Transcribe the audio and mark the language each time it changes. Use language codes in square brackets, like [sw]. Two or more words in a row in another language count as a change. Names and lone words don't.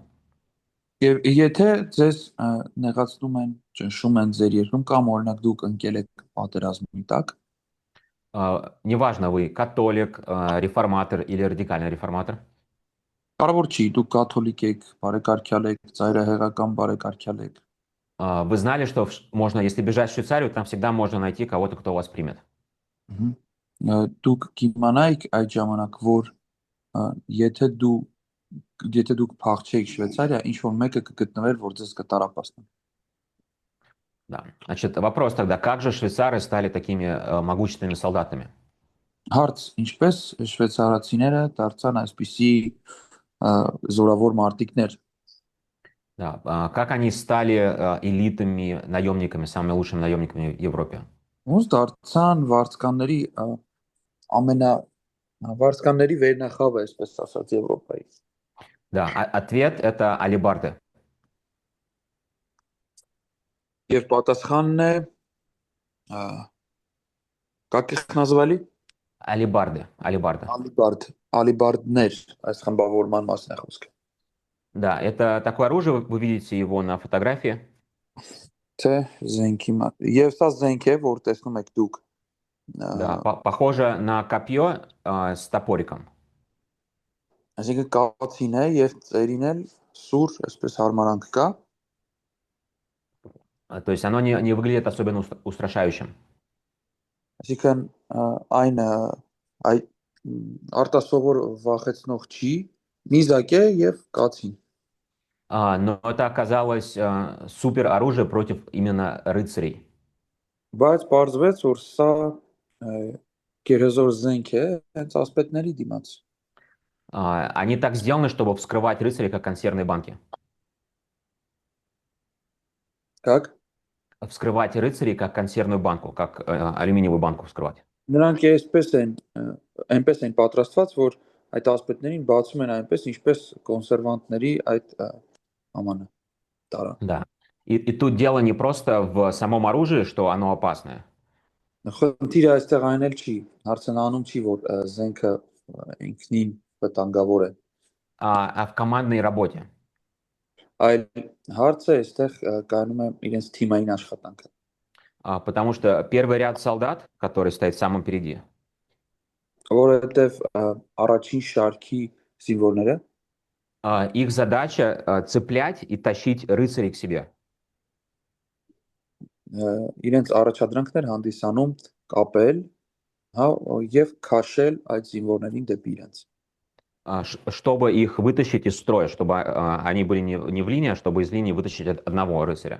[hy] Եվ եթե ձեզ նեղացնում են, ճնշում են ձեր երկրում կամ օրինակ դուք ընկել եք պատերազմի տակ, [ru] неважно, вы католик, реформатор или радикальный реформатор, [hy] կարևոր չի, դուք կաթոլիկ եք, բարեկարգյալ եք, ծայրահեղական բարեկարգյալ եք, [ru] вы знали, что можно, если бежать в Швейцарию, там всегда можно найти кого-то, кто вас примет. [hy] դուք կիմանայիք այդ ժամանակ, որ եթե դուք փախչեիք Շվեյցարիա, ինչ որ մեկը կգտնվեր, որ ձեզ կտարապացնի։ [ru] Да. Значит, вопрос тогда, как же швейцары стали такими могущественными солдатами? [hy] Հարց, ինչպես շվեյցարացիները դարձան այսպիսի զորավոր մարտիկներ, [ru] Да. Как они стали элитами, наемниками, самыми лучшими наемниками в Европе? [hy] ոնց դարձան վարձկանների ամենա վարձկանների վերնախավը, այսպես ասած Եվրոպայի։ [ru] Да, ответ это алебарды. [hy] Եվ պատասխանն է [ru] как их назвали? Алебарды, алебарда. [hy] Ալիբարդներ, այս խմբավորման մասն է խոսքը։ [ru] Да, это такое оружие, вы видите его на фотографии. [hy] Թե զենքի եւ սա զենք է, որ տեսնում եք դուք [ru] Да, похоже на копье с топориком. [hy] այսինքն կացին է եւ ծերին էլ սուր, այսպես հարմարանք կա, [ru] То есть оно не выглядит особенно устрашающим. [hy] այսինքն այն այ արտասովոր վախեցնող չի, նիզակ է եւ կացին։ [ru] Но это оказалось супер оружие против именно рыцарей. [hy] Բայց պարզվեց, որ սա գերեզոր զենք է հենց ասպետների դիմաց։ [ru] Они так сделаны, чтобы вскрывать рыцарей, как консервные банки. Как? Вскрывать рыцарей, как консервную банку, как алюминиевую банку вскрывать. [hy] Նրանք այնպես են պատրաստված, որ այդ ասպետներին բացում են այնպես, ինչպես կոնսերվանտների այդ ամանը տարա։ [ru] Да. И тут дело не просто в самом оружии, что оно опасное, [hy] Խնդիրը այստեղ այն էլ չի, հարցնանում չի, որ զենքը ինքնին վտանգավոր է, [ru] а в командной работе. [hy] այլ հարցը այստեղ կայանում է իրենց թիմային աշխատանքը։ [ru] Потому что первый ряд солдат, который стоит в самом впереди, [hy] Որովհետև առաջին շարքի զինվորները [ru] их задача цеплять и тащить рыцарей к себе. [hy] իրենց առաջադրանքներ հանդիսանում կապել, հա, եւ քաշել այդ զինվորներին դեպի իրենց։ [ru] Чтобы их вытащить из строя, чтобы они были не в линии, а чтобы из линии вытащить одного рыцаря.